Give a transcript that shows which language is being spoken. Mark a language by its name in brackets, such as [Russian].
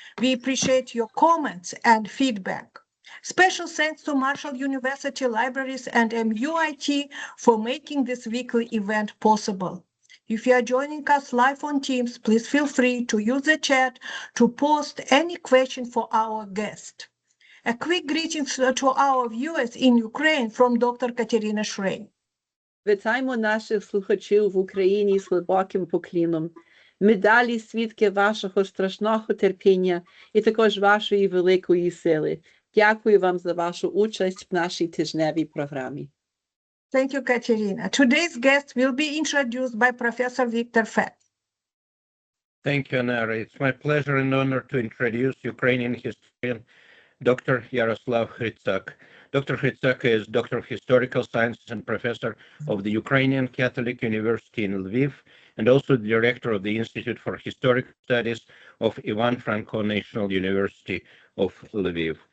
[English] We appreciate your comments and feedback. Special thanks to Marshall University Libraries and MUIT for making this weekly event possible. If you are joining us live on Teams, please feel free to use the chat to post any question for our guest. A quick greeting to our viewers in Ukraine from Dr. Katerina Shrey. [Ukrainian] Вітаємо наших слухачів в Україні з глибоким покліном. Ми далі свідки вашого страшного терпіння і також вашої великої сили. Дякую вам за вашу участь в нашій тижневій програмі. [English] Thank you, Katerina. Today's guest will be introduced by Professor Victor Fett. Thank you, Anara. It's my pleasure and honor to introduce Ukrainian historian Dr. Yaroslav Hrytsak. Dr. Hrytsak is Doctor of Historical Sciences and Professor of the Ukrainian Catholic University in Lviv, and also the Director of the Institute for Historical Studies of Franko National University of Lviv.